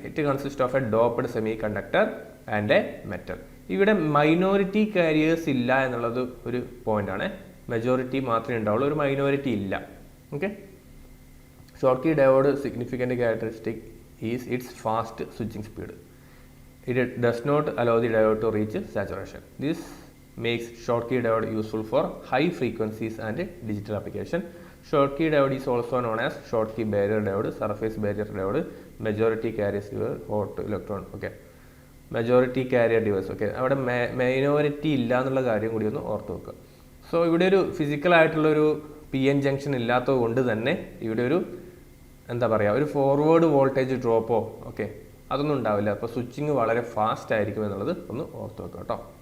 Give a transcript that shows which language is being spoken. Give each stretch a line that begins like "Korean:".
English: It consist of a doped semiconductor and a metal.
Malayalam: ഇവിടെ minority careers ഇല്ല എന്നുള്ളത് ഒരു പോയിന്റാണ്. മെജോറിറ്റി മാത്രമേ ഉണ്ടാവുള്ളൂ, ഒരു മൈനോറിറ്റി ഇല്ല.
English: Okay, Schottky diode significant characteristic is its fast switching speed. It does not allow the diode to reach saturation. This makes Schottky diode useful for high frequencies and digital application. Schottky diode is also known as Schottky barrier diode, surface barrier diode, majority carrier hot electron. Okay, majority carrier device.
Malayalam: Okay, അവിടെ minority ഇല്ല എന്നുള്ള കാര്യം കൂടി ഒന്ന് ഓർത്ത് വെക്കുക. So ഇവിടെ ഒരു ഫിസിക്കൽ ആയിട്ടുള്ളൊരു പി എൻ ജംഗ്ഷൻ ഇല്ലാത്തത് കൊണ്ട് തന്നെ ഇവിടെ ഒരു എന്താ പറയുക, ഒരു ഫോർവേഡ് വോൾട്ടേജ് ഡ്രോപ്പോ ഓക്കെ അതൊന്നും ഉണ്ടാവില്ല. അപ്പോൾ സ്വിച്ചിങ് വളരെ ഫാസ്റ്റ് ആയിരിക്കും എന്നുള്ളത് ഒന്ന് ഓർത്ത് വെക്കുക കേട്ടോ.